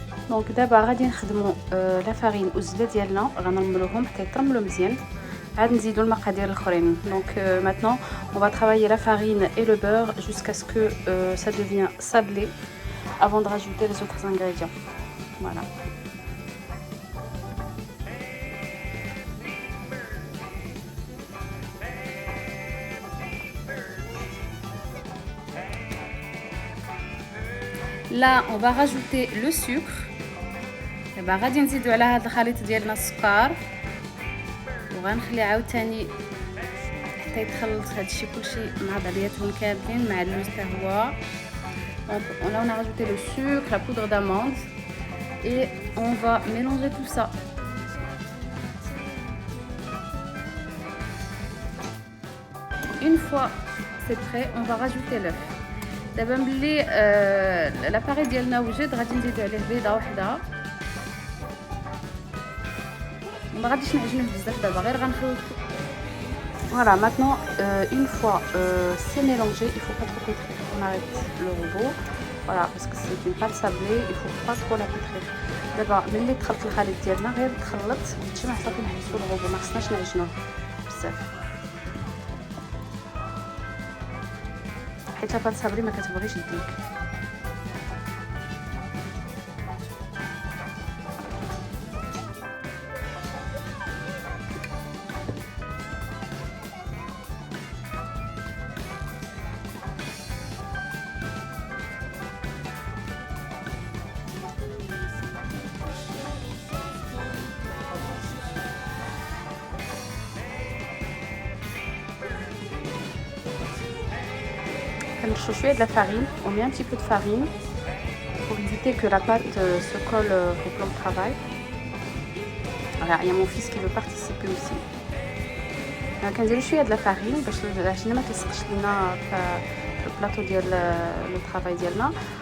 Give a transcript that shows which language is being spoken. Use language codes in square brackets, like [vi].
[ar] دونك دابا غادي نخدموا لا فارين والزبده ديالنا غنرملوهم حتى يترملوا مزيان عاد نزيدوا المقادير الاخرين. [fr] Donc maintenant on va travailler la farine et le beurre jusqu'à ce que ça devient sablé avant de rajouter les autres ingrédients. Voilà. Là on va rajouter le sucre. [ar] دابا غادي نزيدوا على هذا الخليط ديالنا السكر وغنخليه عاوتاني حتى يتخلط هادشي كلشي مع بعضياتهم كاملين مع اللوز حتى هو. [fr] Donc là on a rajouté le sucre, la poudre d'amande et on va mélanger tout ça. Une fois c'est prêt, on va rajouter l'œuf. [ar] دابا ملي لاباري ديالنا وجد غادي نزيدوا عليه بيضه واحده. ما غاديش نعجنوه بزاف دابا غير غنخلط. [fr] Voilà, maintenant une fois c'est mélangé, il faut pas trop pétrir. On arrête le robot. Voilà, parce que c'est une pâte sablée, il faut pas trop la pétrir. [ar] دابا ملي تخلط الخليط ديالنا غير تخلط يتجمع صافي نحبسوا الروبو، ما خصناش نعجنوه بزاف حيت لا بâte sablée ما كتبغيش يديك. كنرشو شويه [fr] de la farine, on met un petit peu de farine pour éviter que la pâte se colle au plan de travail. Voilà, il y a mon fils qui veut participer aussi. [ar] كنديروا شويه [fr] de la farine [ar] باش العجينه ما تلصقش لينا في البلاطو ديال لو طرافاي ديالنا.